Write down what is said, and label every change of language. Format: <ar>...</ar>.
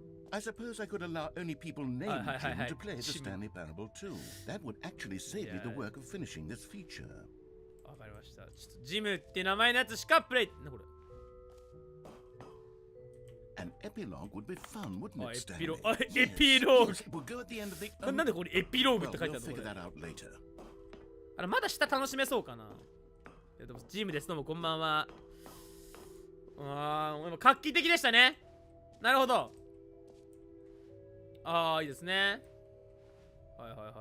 <en>I suppose I could allow only people named Jim to play the Stanley Parable too. That would actually save me the work of finishing this feature.</en> <ja>わかりました。ちょっとジムって名前のやつしかプレイ。なこれ。</ja> <en>An epilogue would be fun, wouldn't it, Stanley?</en> <ja>エピローグ。</ja> <en>Yes, we'll go at the end of the.</en> <ja>なんでこれエピローグって書いてあ</ja> <en>We'll</en> <ja>るの</ja> <en>figure that out later.</en> <ja>まだ下楽しめそうかな。でもジムです。どうもこんばんは。画期的でしたね。なるほど。いいですね。はい。</ja>